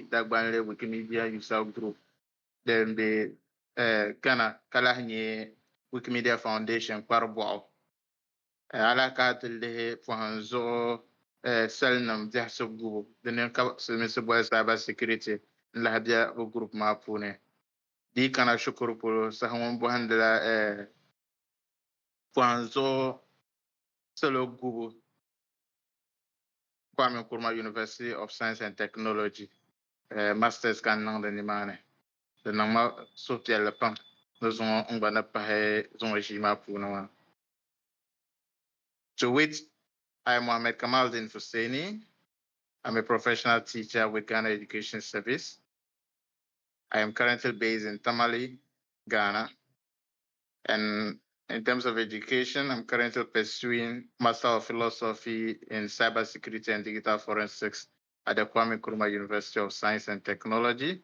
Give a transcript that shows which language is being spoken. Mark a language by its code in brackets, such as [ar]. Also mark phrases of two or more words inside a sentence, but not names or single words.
[dag] Dagbani Wikimedia User Group din be Ghana ka lahi nyɛ Wikimedia Foundation kparibuɣu alaka ti lihi pɔhim zuɣu sɛlinima biɛhisi gubu dini ka silimiinsi boli [en] cyber security [dag] n-lahi be bɛ group maa puuni di kana shukuru polo saha ŋun bɔhindila pɔhim zuɣu salo gubu Kwame Nkrumah University of Science and Technology masters kan niŋdi nimaani di niŋma suhupiɛlli pam ni zuŋɔ n-gba ni pahi zuŋɔ ʒii maa puuni maa. [en] To which I am Mohammad Kamal-Deen Fuseini. I'm a professional teacher with Ghana Education Service. I am currently based in Tamale, Ghana. And in terms of education, I'm currently pursuing Master of Philosophy in Cybersecurity and Digital Forensics at the Kwame Nkrumah University of Science and Technology.